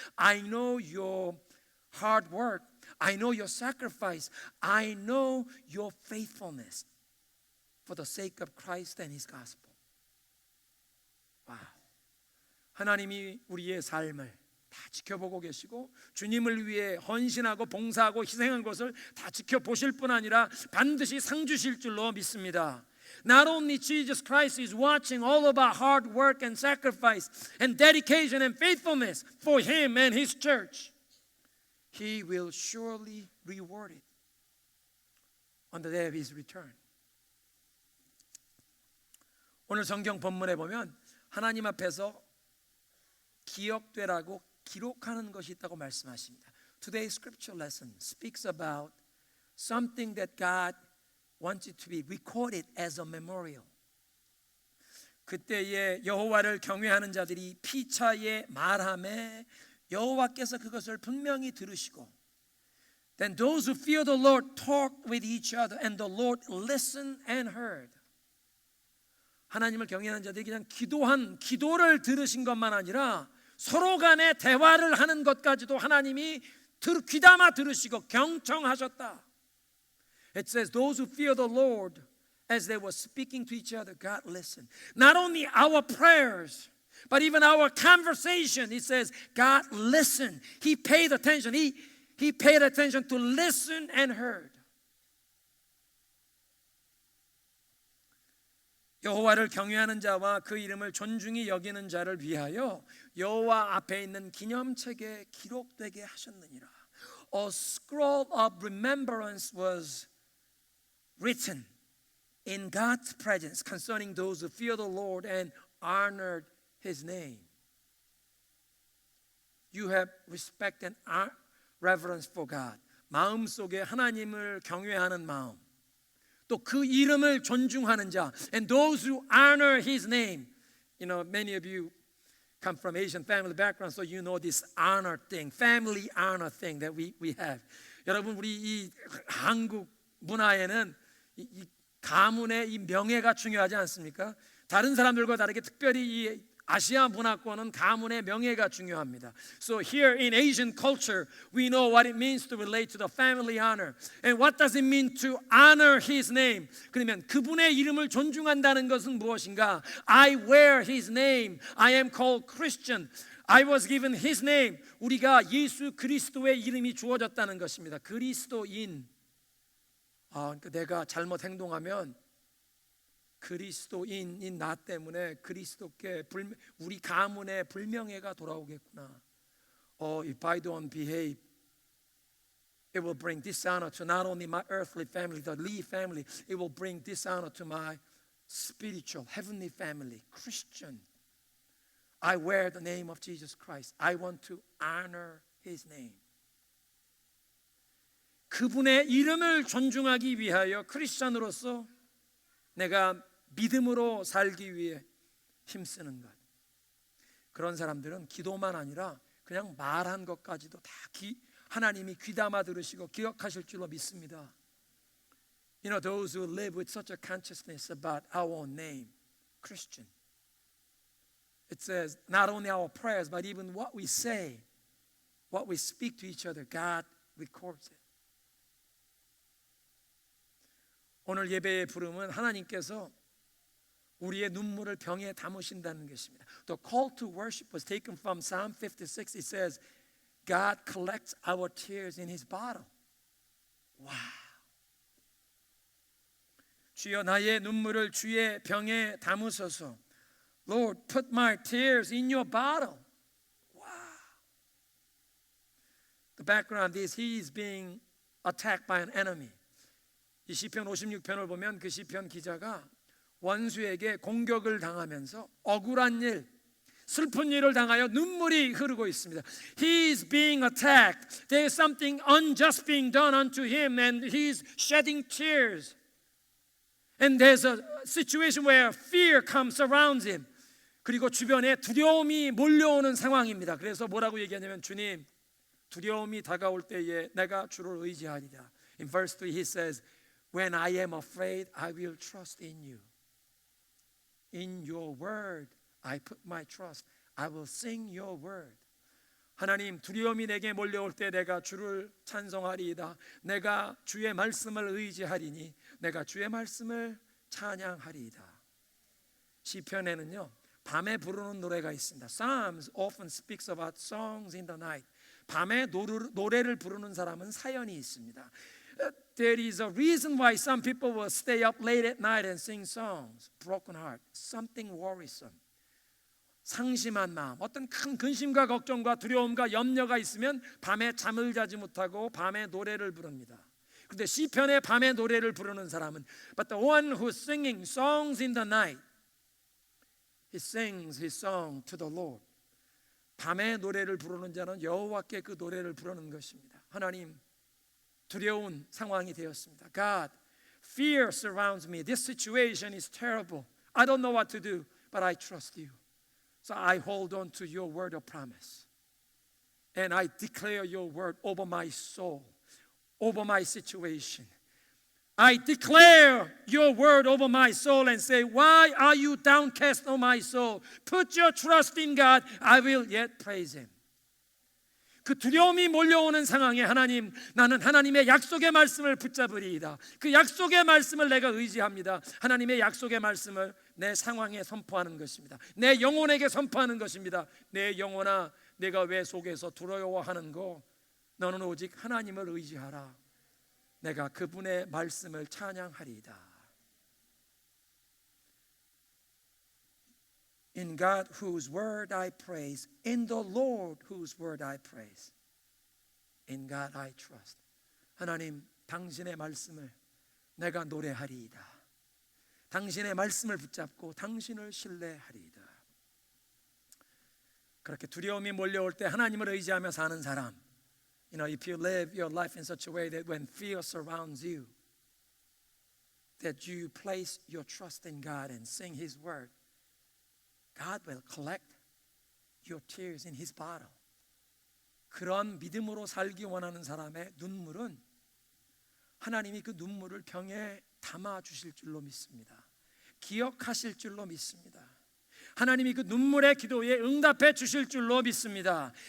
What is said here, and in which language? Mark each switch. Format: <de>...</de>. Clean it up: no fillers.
<en>I know your hard work. I know your sacrifice. I know your faithfulness for the sake of Christ and His gospel.</en> <ko>와우. 하나님이 우리의 삶을 다 지켜보고 계시고 주님을 위해 헌신하고 봉사하고 희생한 것을 다 지켜보실 뿐 아니라 반드시 상 주실 줄로 믿습니다.</ko> <en>Not only Jesus Christ is watching all of our hard work and sacrifice and dedication and faithfulness for Him and His church, He will surely reward it on the day of His return.</en> <ko>오늘 성경 본문에 보면 하나님 앞에서 기억되라고 기록하는 것이 있다고 말씀하십니다.</ko> <en>Today's scripture lesson speaks about something that God wants it to be recorded as a memorial.</en> <ko>그때에 여호와를 경외하는 자들이 피차에 말하매 여호와께서 그것을 분명히 들으시고</ko> <en>Then those who fear the Lord talked with each other and the Lord listened and heard.</en> <ko>하나님을 경외하는 자들이 그냥 기도를 들으신 것만 아니라 서로 간에 대화를 하는 것까지도 하나님이 귀담아 들으시고 경청하셨다.</ko> <en>It says those who fear the Lord as they were speaking to each other, God listened. Not only our prayers, but even our conversation, it says God listened. He paid attention. He paid attention to listen and heard.</en> <ko>여호와를 경외하는 자와 그 이름을 존중히 여기는 자를 위하여 여호와 앞에 있는 기념책에 기록되게 하셨느니라.</ko> <en>A scroll of remembrance was written in God's presence concerning those who fear the Lord and honored His name. You have respect and reverence for God.</en> <ko>마음속에 하나님을 경외하는 마음. 또 그 이름을 존중하는 자.</ko> <en>And those who honor His name. You know, many of you come from Asian family background, so you know this honor thing, family honor thing that we have.</en> <ko>여러분 우리 이 한국 문화에는 이 가문의 이 명예가 중요하지 않습니까? 다른 사람들과 다르게 특별히 이 아시아 문화권은 가문의 명예가 중요합니다.</ko> <en>So here in Asian culture, we know what it means to relate to the family honor. And what does it mean to honor His name?</en> <ko>그러면 그분의 이름을 존중한다는 것은 무엇인가?</ko> <en>I wear His name. I am called Christian. I was given His name.</en> <ko>우리가 예수 그리스도의 이름이 주어졌다는 것입니다. 그리스도인. 그러니까 내가 잘못 행동하면 그리스도인인 나 때문에 그리스도께 우리 가문의 불명예가 돌아오겠구나.</ko> <en>If I don't behave It will bring dishonor to not only my earthly family, the Lee family. It will bring dishonor to my spiritual, heavenly family, Christian. I wear the name of Jesus Christ. I want to honor His name.</en> <ko>그분의 이름을 존중하기 위하여 크리스천으로서 내가 믿음으로 살기 위해 힘쓰는 것. 그런 사람들은 기도만 아니라 그냥 말한 것까지도 다 하나님이 귀담아 들으시고 기억하실 줄로 믿습니다.</ko> <en>You know, those who live with such a consciousness about our own name, Christian. It says not only our prayers, but even what we say, what we speak to each other, God records it.</en> <ko>오늘 예배의 부름은 하나님께서 우리의 눈물을 병에 담으신다는 것입니다.</ko> <en>The call to worship was taken from Psalm 56. It says, God collects our tears in His bottle. Wow.</en> <ko>주여 나의 눈물을 주의 병에 담으소서.</ko> <en>Lord, put my tears in your bottle. Wow. The background is he is being attacked by an enemy.</en> <ko>이 시편 56편을 보면 그 시편 기자가 원수에게 공격을 당하면서 억울한 일, 슬픈 일을 당하여 눈물이 흐르고 있습니다.</ko> <en>He is being attacked. There is something unjust being done unto him and he is shedding tears. And there's a situation where fear comes around him.</en> <ko>그리고 주변에 두려움이 몰려오는 상황입니다. 그래서 뭐라고 얘기하냐면 주님, 두려움이 다가올 때에 내가 주를 의지하리라.</ko> <en>In verse 3 he says, When I am afraid, I will trust in you. In your word, I put my trust. I will sing your word.</en> <ko>하나님, 두려움이 내게 몰려올 때 내가 주를 찬송하리이다. 내가 주의 말씀을 의지하리니 내가 주의 말씀을 찬양하리이다. 시편에는요, 밤에 부르는 노래가 있습니다.</ko> <en>Psalms often speaks about songs in the night.</en> <ko>밤에 노래를 부르는 사람은 사연이 있습니다.</ko> <en>There is a reason why some people will stay up late at night and sing songs. Broken heart, something worrisome.</en> <ko>상심한 마음, 어떤 큰 근심과 걱정과 두려움과 염려가 있으면 밤에 잠을 자지 못하고 밤에 노래를 부릅니다. 그런데 시편에 밤에 노래를 부르는 사람은</ko> <en>But the one who's singing songs in the night, he sings his song to the Lord.</en> <ko>밤에 노래를 부르는 자는 여호와께 그 노래를 부르는 것입니다. 하나님, 두려운 상황이 되었습니다.</ko> <en>God, fear surrounds me. This situation is terrible. I don't know what to do, but I trust you. So I hold on to your word of promise. And I declare your word over my soul, over my situation. I declare your word over my soul and say, why are you downcast, O my soul? Put your trust in God. I will yet praise Him.</en> <ko>그 두려움이 몰려오는 상황에 하나님, 나는 하나님의 약속의 말씀을 붙잡으리이다. 그 약속의 말씀을 내가 의지합니다. 하나님의 약속의 말씀을 내 상황에 선포하는 것입니다. 내 영혼에게 선포하는 것입니다. 내 영혼아, 내가 왜 속에서 두려워하는 거? 너는 오직 하나님을 의지하라. 내가 그분의 말씀을 찬양하리이다.</ko> <en>In God whose word I praise, in the Lord whose word I praise. In God I trust.</en> <ko>하나님, 당신의 말씀을 내가 노래하리이다. 당신의 말씀을 붙잡고 당신을 신뢰하리이다. 그렇게 두려움이 몰려올 때 하나님을 의지하며 사는 사람,</ko> <en>You know, if you live your life in such a way that when fear surrounds you, that you place your trust in God and sing His word, God will collect your tears in His bottle.</en> <ko>그런 믿음으로 살기 원하는 사람의 눈물은 하나님이 그 눈물을 병에 담아 주실 줄로 믿습니다. 기억하실 줄로 믿습니다. 하나님이 그 눈물의 기도에 응답해 주실 줄로 믿습니다.</ko>